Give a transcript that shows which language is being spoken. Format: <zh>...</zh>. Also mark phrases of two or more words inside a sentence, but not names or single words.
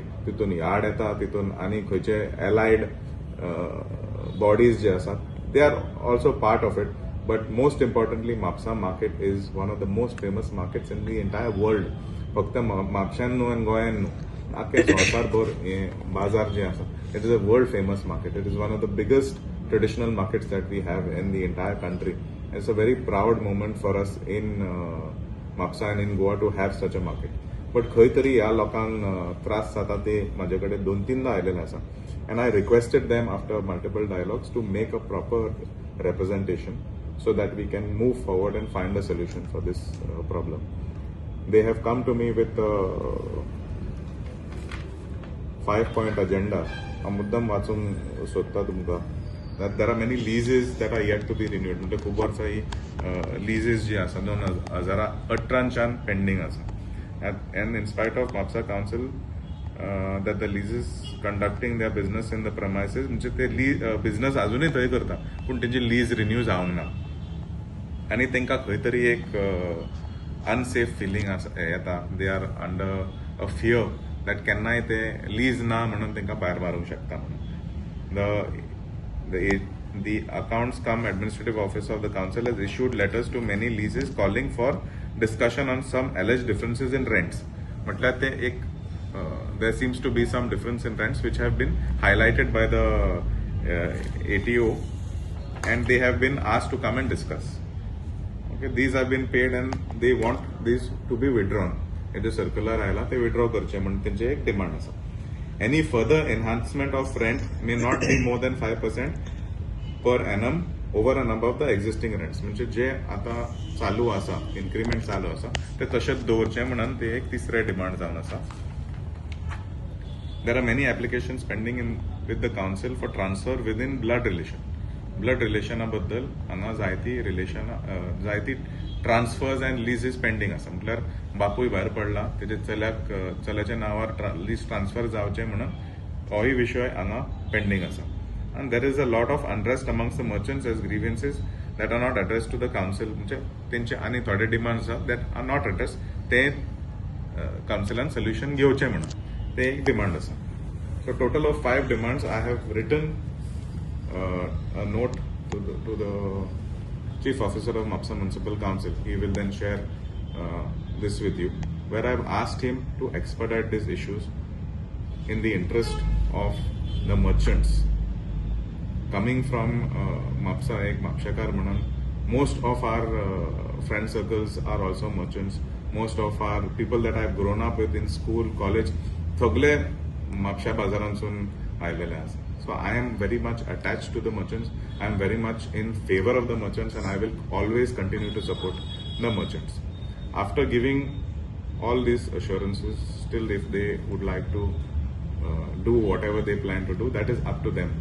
<kok>तितून यार्ड येता, तितून आनी खंयचे</kok> <en>allied bodies</en> <kok>जे आसा</kok> <en>they are also part of it, but most importantly Mapsa market is one of the most famous markets in the entire world.</en> <kok>फक्त म्हापशान न्हू आनी गोंयान न्हू, आख्खे संवसारभर बाजार जे आसा</kok> <en>it is a world famous market. It is one of the biggest traditional markets that we have in the entire country. It's a very proud moment for us in Mapsa and in Goa to have such a market.</en> <kok>But खंय तरी ह्या लोकांक त्रास जाता ते म्हाजे कडेन 2-3दा आयलेले आसा,</kok> <en>and I requested them after multiple dialogues to make a proper representation so that we can move forward and find a solution for this problem. They have come to me with a 5-point agenda.</en> <kok>हांव मुद्दम वाचून सोदता तुमकां.</kok> <en>That there are many leases that are yet to be renewed.</en> <kok>म्हणजे खूब वर्सां ही leases जी आसा 2018च्यान पेंडिंग आसा.</kok> <en>And in spite of Mapsa Council that the leases conducting their business in the premises,</en> <kok>म्हणजे ते बिझनस अजूनही थंय करता पूण तेंची</kok> <en>lease renew</en> <kok>जावंक ना, आनी तांकां खंय तरी एक</kok> <en>unsafe feeling</en> <kok>येता.</kok> <en>they are under a fear that</en> <kok>केन्नाय ते लीज ना म्हणून तांकां भायर मारूंक शकता म्हणून.</kok> <en>The accounts cum administrative office of the council has issued letters to many leases calling for discussion on some alleged differences in rents.</en> <kok>म्हटल्यार ते एक</kok> <en>there seems to be some difference in rents which have been highlighted by the ATO, and they have been asked to come and discuss. Okay, these have been paid and they want these to be withdrawn. It is circular</en> <kok>आयला ते withdraw करचे म्हणून त्यांचे एक डिमांड आसा.</kok> <en>Any further enhancement of rent may not be more than 5% per annum over and above the existing rents.</en> <kok>म्हणजे जे आता चालू आसा, इन्क्रिमेंट चालू आसा ते तशेंच दवरचे म्हणून ते एक तिसरे डिमांड जावन आसा.</kok> <en>There are many applications pending with the council for transfer within blood relation.</en> <kok>ब्लड रिलेशना बद्दल हांगा जायती</kok> <en>transfers and lease is pending</en> <kok>आसा. म्हटल्यार बापूय भायर पडला, तेजे चल्याच्या नांवार लीज ट्रान्सफर जावचें म्हणून होय विशय हांगा पेंडिंग आसा.</kok> <en>And there is a lot of unrest amongst the merchants as grievances that are not addressed to the council.</en> <kok>म्हणजे तेंचे आनी थोडे डिमांड्स आसा</kok> <en>that are not addressed.</en> <kok>ते councilan solution घेवचें म्हणून ते एक डिमांड आसा.</kok> <en>So total of 5 demands. I have written a note to the Chief Officer of Mapsa Municipal Council. He will then share this with you, where I have asked him to expedite these issues in the interest of the merchants. Coming from Mapsa,</en> <kok>ek Mapshakar म्हणून,</kok> <en>most of our friend circles are also merchants. Most of our people that I have grown up with in school, college,</en> <kok>सगळे म्हापशा बाजारांसून आयलेले आसा.</kok> <en>So I am very much attached to the merchants. I am very much in favor of the merchants, and I will always continue to support the merchants. After giving all these assurances, still if they would like to do whatever they plan to do, that is up to them.</en>